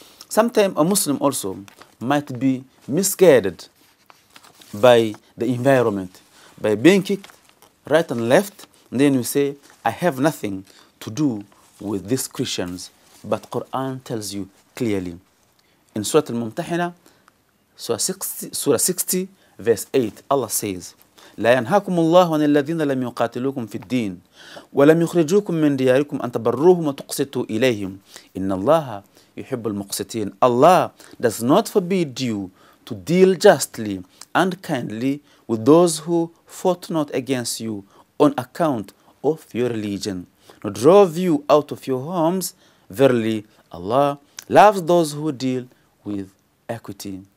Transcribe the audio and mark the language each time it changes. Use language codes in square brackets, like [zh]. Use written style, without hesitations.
[en] Sometimes a Muslim also might be misguided by the environment, by being kicked right and left, and then you say, I have nothing to do with these Christians. But Quran tells you clearly. In Surah Al-Mumtahina, Surah 60, verse 8, Allah says, [ar] لا ينهاكم الله عن الذين لم يقاتلوكم في الدين ولم يخرجوكم من دياركم أن تبروهم وتقسطوا إليهم إن الله يحب المقسطين. [en] Allah does not forbid you to deal justly and kindly with those who fought not against you on account of your religion, nor drove you out of your homes. Verily, Allah loves those who deal with equity.